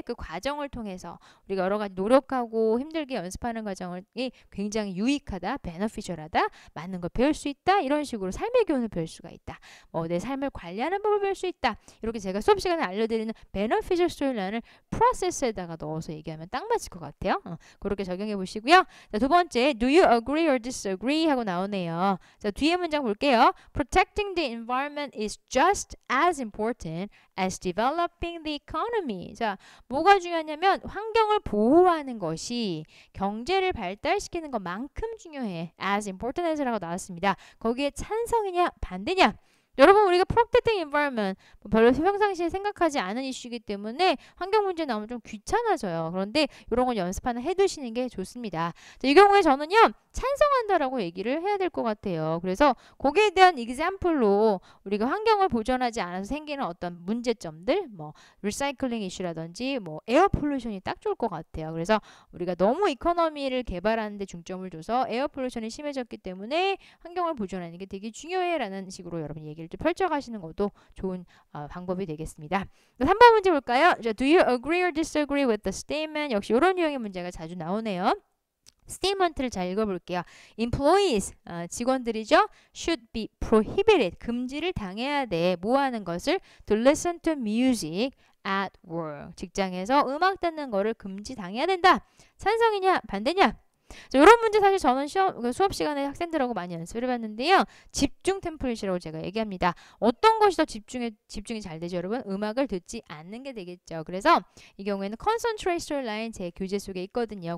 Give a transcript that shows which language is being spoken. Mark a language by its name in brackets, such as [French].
[Korean] 그 과정을 통해서 우리가 여러 가지 노력하고 힘들게 연습하는 과정이 굉장히 유익하다, 베너피셜하다, 맞는 걸 배울 수 있다. 이런 식으로 삶의 교훈을 배울 수가 있다. 내 삶을 관리하는 법을 배울 수 있다. 이렇게 제가 수업 시간에 알려드리는 beneficial story라인을 프로세스에다가 넣어서 얘기하면 딱 맞을 것 같아요. 그렇게 적용해 보시고요. [English] 자, 두 번째, do you agree or disagree? [Korean] 하고 나오네요. 자, 뒤에 문장 볼게요. [English] Protecting the environment is just as important as developing the economy. [Korean] 자, 뭐가 중요하냐면 환경을 보호하는 것이 경제를 발달시키는 것만큼 중요해. as important as라고 나왔습니다. 거기에 찬성이냐 반대냐? 여러분 우리가 [English] protecting environment [Korean] 별로 평상시에 생각하지 않은 이슈이기 때문에 환경 문제 나오면 좀 귀찮아져요. 그런데 이런 건 연습 하나 해두시는 게 좋습니다. 자, 이 경우에 저는요 찬성한다라고 얘기를 해야 될 것 같아요. 그래서 거기에 대한 example로 우리가 환경을 보존하지 않아서 생기는 어떤 문제점들 리사이클링 이슈라든지 에어 폴루션이 딱 좋을 것 같아요. 그래서 우리가 너무 이코노미를 개발하는 데 중점을 둬서 에어 폴루션이 심해졌기 때문에 환경을 보존하는 게 되게 중요해 라는 식으로 여러분 얘기를 좀 펼쳐가시는 것도 좋은 방법이 되겠습니다. 3번 문제 볼까요? [English] Do you agree or disagree with the statement? [Korean] 역시 이런 유형의 문제가 자주 나오네요. 스테이트먼트를 잘 읽어볼게요. Employees, 직원들이죠. [English] should be prohibited, [Korean] 금지를 당해야 돼. 뭐 하는 것을? [English] To listen to music at work. [Korean] 직장에서 음악 듣는 거를 금지 당해야 된다. 찬성이냐 반대냐? 자, 이런 문제 사실 저는 수업 시간에 학생들하고 많이 연습을 해봤는데요. 집중 템플릿이라고 제가 얘기합니다. 어떤 것이 더 집중이 잘 되죠, 여러분? 음악을 듣지 않는 게 되겠죠. 그래서 이 경우에는 [English] concentration line [Korean] 제 교재 속에 있거든요.